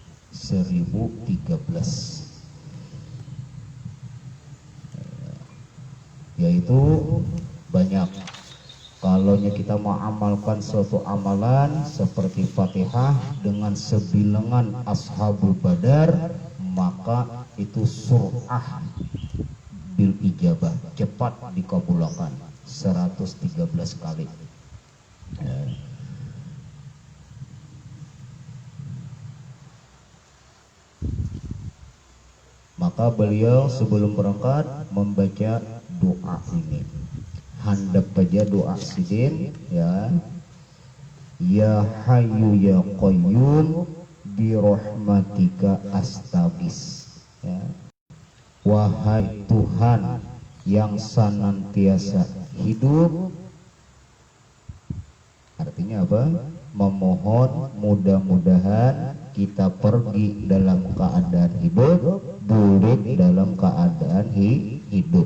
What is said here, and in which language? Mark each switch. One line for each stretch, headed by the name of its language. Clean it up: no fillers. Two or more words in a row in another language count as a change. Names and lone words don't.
Indonesian: 1013 yaitu banyak. Kalau kita mau amalkan suatu amalan seperti Fatihah dengan sebilangan Ashabul Badar, maka itu
Arabic: سرعة بالإجابة,
Indonesian: cepat dikabulkan 113 kali ya. Maka beliau sebelum berangkat membaca doa ini.
Banjar: Handap aja doa sidin ya.
Arabic: يا حي يا قيوم برحمتك أستغيث ya.
Indonesian: Wahai Tuhan yang senantiasa hidup, artinya apa? Memohon mudah-mudahan kita pergi dalam keadaan hidup, balik dalam keadaan hidup.